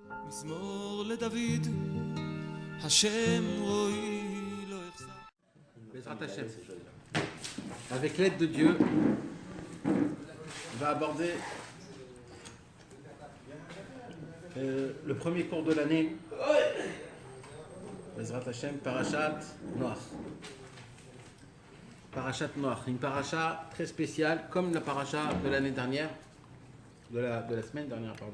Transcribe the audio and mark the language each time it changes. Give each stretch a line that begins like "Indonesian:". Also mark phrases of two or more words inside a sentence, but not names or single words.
Hebrew: מזמור לדוד, השם רואי לא יחסר. בעזרת השם.
French: Avec l'aide de Dieu, on va aborder le premier cours de l'année.
Hebrew: בעזרת השם, פרשת נח. פרשת נח,
French: une paracha très spéciale, comme la paracha de l'année dernière, de la semaine dernière, pardon.